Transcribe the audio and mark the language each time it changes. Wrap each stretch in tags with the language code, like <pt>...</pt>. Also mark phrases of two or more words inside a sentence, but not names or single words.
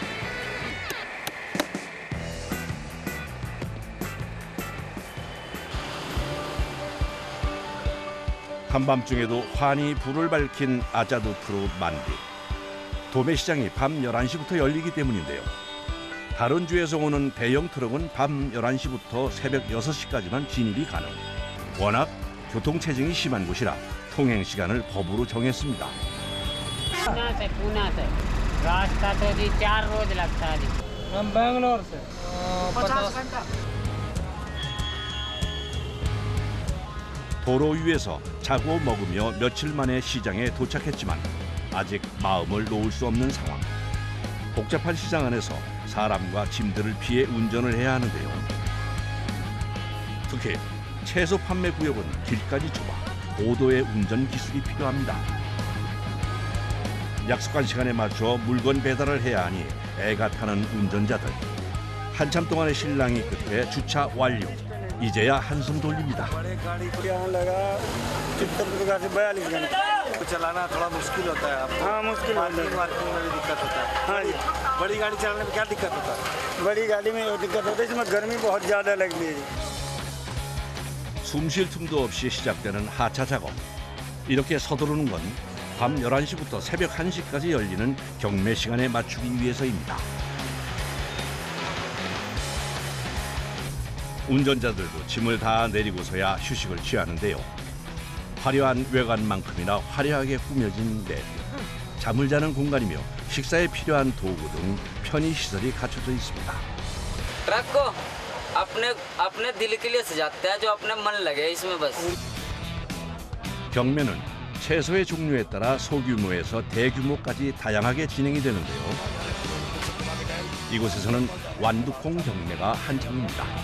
<ko>한밤중에도 환히 불을 밝힌 아자두 프루 만디. 도매시장이 밤 11시부터 열리기 때문인데요. 다른 주에서 오는 대형 트럭은 밤 11시부터 새벽 6시까지만 진입이 가능. 워낙 교통체증이 심한 곳이라 통행 시간을 법으로 정했습니다.</ko> <hi>पूना से रास्ता तो जी 4 रोज लगता है जी। हम बैंगलोर से 50 घंटा।</hi> <ko>도로 위에서 자고 먹으며 며칠 만에 시장에 도착했지만 아직 마음을 놓을 수 없는 상황. 복잡한 시장 안에서 사람과 짐들을 피해 운전을 해야 하는데요. 특히 채소 판매 구역은 길까지 좁아 고도의 운전 기술이 필요합니다. 약속한 시간에 맞춰 물건 배달을 해야 하니 애가 타는 운전자들. 한참 동안의 실랑이 끝에 주차 완료. 이제야 한숨 돌립니다.</ko> <hi>बड़े गाड़ी को यहाँ लगा चित्तरपुर से 42 घंटे। चलाना थोड़ा मुश्किल होता है आपको। हाँ मुश्किल होता पार्किंग है। वार्किंग में भी दिक्कत होता है। हाँ जी, बड़ी गाड़ी चलाने में क्या दिक्कत होता है? बड़ी गाड़ी में दिक्कत होती है, इसमें गर्मी बहुत ज़्यादा लगती है।</hi> <ko>숨 쉴 틈도 없이 시작되는 하차 작업. 이렇게 서두르는 건 밤 11시부터 새벽 1시까지 열리는 경매 시간에 맞추기 위해서입니다. 운전자들도 짐을 다 내리고서야 휴식을 취하는데요. 화려한 외관만큼이나 화려하게 꾸며진 내부. 잠을 자는 공간이며 식사에 필요한 도구 등 편의시설이 갖춰져 있습니다.</ko> <hi>ट्रक को अपने दिल के लिए सजाते हैं, जो अपने मन लगे इसमें बस।</hi> <ko>경매는 채소의 종류에 따라 소규모에서 대규모까지 다양하게 진행이 되는데요. 이곳에서는 완두콩 경매가 한창입니다.</ko>